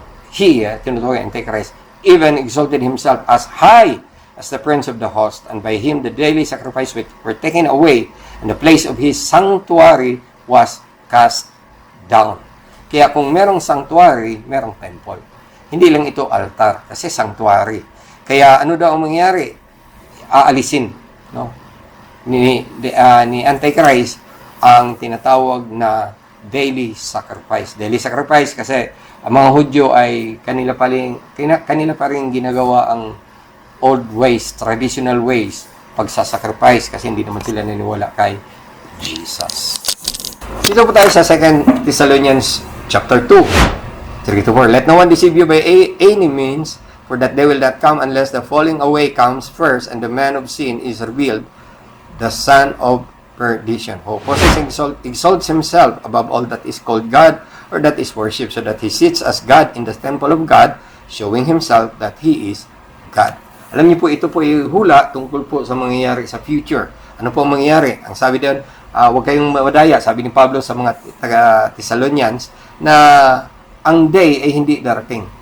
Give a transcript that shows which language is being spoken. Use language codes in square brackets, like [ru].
[en] Tinutukoy Antichrist, even exalted himself as high as the prince of the host, and by him the daily sacrifice were taken away, and the place of his sanctuary was cast down. [tl] Kaya kung merong sanctuary, merong temple. Hindi lang ito altar, kasi sanctuary. Kaya ano daw ang mangyari? Aalisin, no? Ni Antichrist ang tinatawag na daily sacrifice. Daily sacrifice kasi ang mga Hudyo ay kanila pa rin ginagawa ang old ways, traditional ways, pagsasacrifice kasi hindi naman sila naniniwala kay Jesus. Dito po tayo sa 2 Thessalonians chapter 2, 3-4. [en] Let no one deceive you by any means, for that day will not come unless the falling away comes first, and the man of sin is revealed, the son of perdition, who exalts himself above all that is called God or that is worshipped, so that he sits as God in the temple of God, showing himself that he is God. [tl] Alam niyo po, ito po yung hula tungkol po sa mangyayari sa future. Ano po ang mangyayari? Ang sabi doon, huwag kayong mawadaya, sabi ni Pablo sa mga taga-Thessalonians, na ang day ay hindi darating.